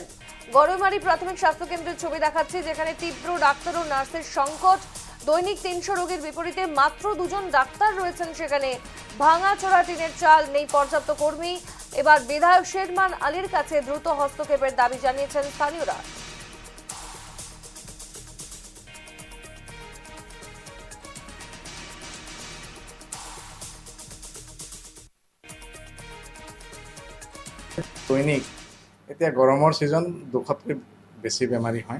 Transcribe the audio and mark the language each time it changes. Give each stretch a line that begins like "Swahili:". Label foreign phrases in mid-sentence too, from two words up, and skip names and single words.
Bangla: গড়ইমারি প্রাথমিক স্বাস্থ্য কেন্দ্রের ছবি দেখাচ্ছে, যেখানে তীব্র ডাক্তার ও নার্সের সংকট। দৈনিক 300 রোগীর বিপরীতে মাত্র 2জন ডাক্তার রয়েছেন সেখানে। ভাঙাচোরা টিনের চাল, নেই পর্যাপ্ত কর্মী। এবার বিধায়ক শেরমান আলীর কাছে দ্রুত হস্তক্ষেপের দাবি জানিয়েছেন স্থানীয়রা।
Assamese: দৈনিক এতিয়া গৰমৰ ছিজন 200তকৈ বেছি বেমাৰী হয়।